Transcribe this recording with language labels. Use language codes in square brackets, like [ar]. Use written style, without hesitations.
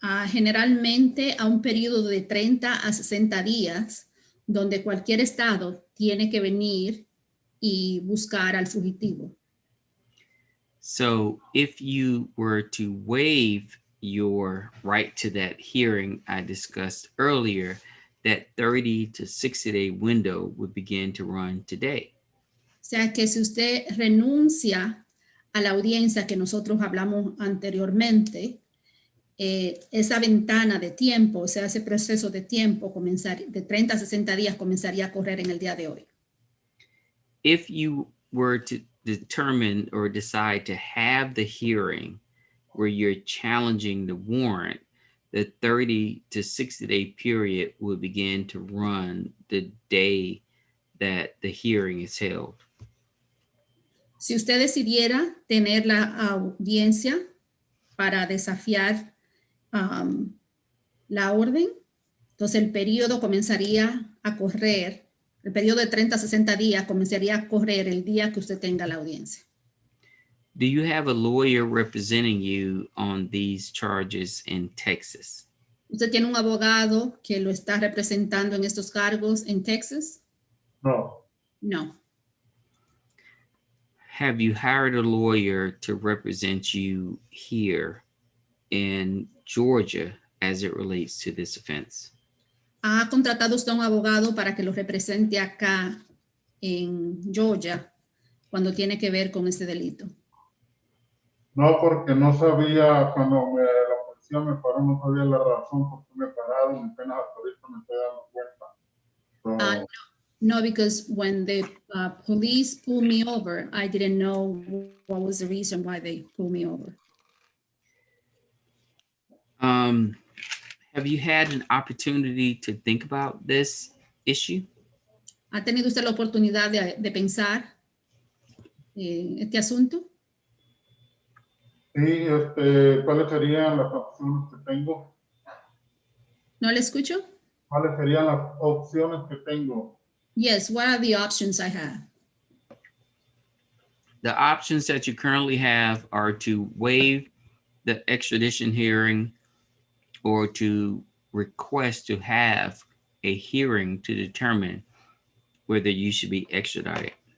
[es] Generalmente a un periodo de 30 a 60 días, donde cualquier estado tiene que venir y buscar al fugitivo. [en] So if you were to waive your right to that hearing I discussed earlier, that 30 to 60 day window would begin to run today. [es] O sea que si usted renuncia a la audiencia que nosotros hablamos anteriormente, esa ventana de tiempo, o sea, ese proceso de tiempo de 30 a 60 días comenzaría a correr en el día de hoy. [en] If you were to determine or decide to have the hearing where you're challenging the warrant, the 30 to 60 day period will begin to run the day that the hearing is held. [es] Si usted decidiera tener la audiencia para desafiar la orden, entonces el periodo comenzaría a correr, el periodo de 30 a 60 días comenzaría a correr el día que usted tenga la audiencia. [en] Do you have a lawyer representing you on these charges in Texas? [es] ¿Usted tiene un abogado que lo está representando en estos cargos en Texas? No. [en] No. Have you hired a lawyer to represent you here in Georgia as it relates to this offense? [es] ¿Ha contratado usted un abogado para que lo represente acá en Georgia cuando tiene que ver con este delito? No, porque no sabía, cuando la policía me paró, no sabía la razón por qué me pararon, apenas hasta ahorita me estoy dando cuenta. [en] No, because when the police pulled me over, I didn't know what was the reason why they pulled me over. Have you had an opportunity to think about this issue? [es] ¿Ha tenido usted la oportunidad de pensar en este asunto? Sí, ¿cuáles serían las opciones que tengo? ¿No le escucho? ¿Cuáles serían las opciones que tengo? [en] Yes, what are the options I have? The options that you currently have are to waive the extradition hearing or to request to have a hearing to determine whether you should be extradited.